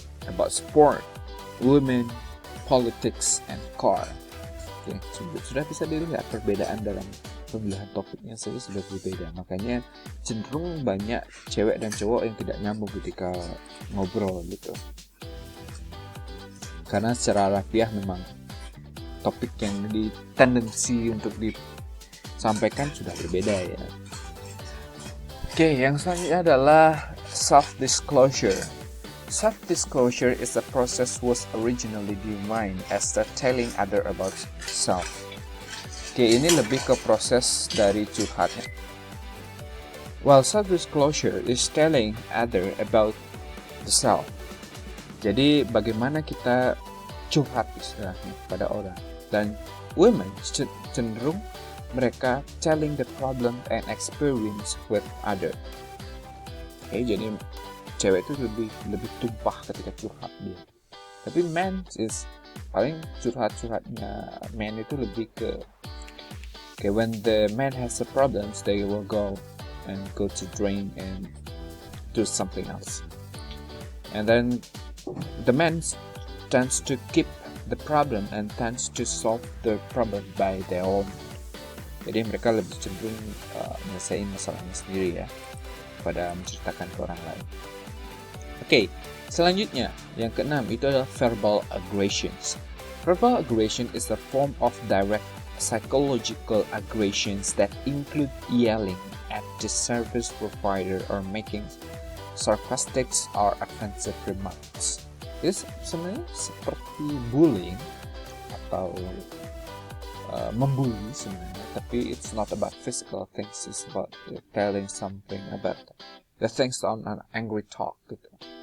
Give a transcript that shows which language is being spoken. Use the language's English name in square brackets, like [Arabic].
[English] About sport, women, politics, and car. [Indonesian] Sudah bisa dilihat perbedaan dalam pemilihan topiknya saja sudah berbeda. Makanya cenderung banyak cewek dan cowok yang tidak nyambung ketika ngobrol gitu. Karena secara harfiah memang topik yang tendensi untuk disampaikan sudah berbeda ya. Oke, yang selanjutnya adalah self-disclosure. [English] Self-disclosure is a process was originally defined as the telling other about self. [Indonesian] Oke, ini lebih ke proses dari curhatnya. [English] While self-disclosure is telling other about the self. [Indonesian] Jadi bagaimana kita curhat istilahnya pada orang. [English] Dan women [Indonesian] cenderung mereka [English] telling the problem and experience with other. [Indonesian] Oke, jadi cewek itu lebih tumpah ketika curhat dia. Tapi men is paling curhatnya men itu lebih ke [English] when the man has a problems, they will go to drink and do something else. And then the man tends to keep the problem and tends to solve the problem by their own. [Indonesian] Jadi mereka lebih cenderung menyelesaikan masalahnya sendiri ya, pada menceritakan ke orang lain. Oke, selanjutnya yang keenam itu adalah verbal aggressions. [English] Verbal aggression is a form of direct psychological aggressions that include yelling at the service provider or making sarcastic or offensive remarks. [Indonesian] Ini sebenarnya seperti bullying atau membuli sebenarnya, tapi [English] it's not about physical things, it's about telling something about the things on an angry talk gitu.